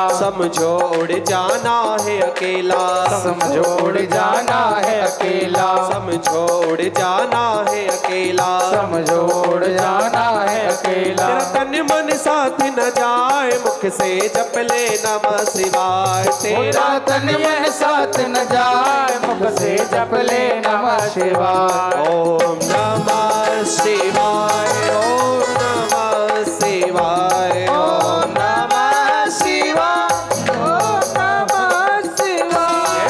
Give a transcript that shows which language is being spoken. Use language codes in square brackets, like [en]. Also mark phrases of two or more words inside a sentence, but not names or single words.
[hi] समझो उड़ जाना है अकेला, समझो उड़ जाना है अकेला, समझो उड़ जाना है अकेला, समझो उड़ जाना है अकेला। तेरा तन मन साथ न जाए, मुख से जप ले [sa] नमः शिवाय। [hi] तेरा तन मन साथ न जाए, मुख से जप ले [sa] नमः शिवाय। ओम नमः शिवाय, ओम नमः शिवाय, ओम नमः शिवाय, ओम नमः शिवाय।